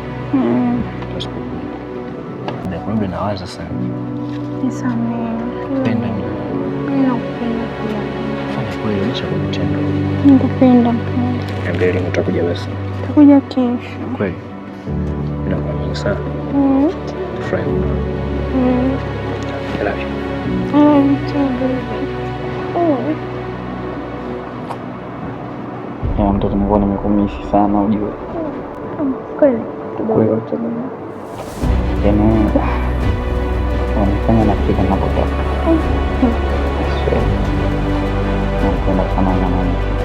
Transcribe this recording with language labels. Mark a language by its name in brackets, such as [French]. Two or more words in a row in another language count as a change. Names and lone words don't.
[Swahili] Kumbe nawaza sana. Nisamehe. Penda mimi. Mimi nakupenda pia. Fanya kweli unacha kunitenda. Nakupenda mpenzi. Niambie lini utakuja basi. Nitakuja kesho. Kweli. Nakuamini sana. Furahi. [English] I love you. I love you too, baby. [Swahili] Ya mtoto nilikuwa nimekumisi sana ujue. Kweli. Kidogo tu. Yaani wanifanya nafika napotoka. Napenda sana na mama.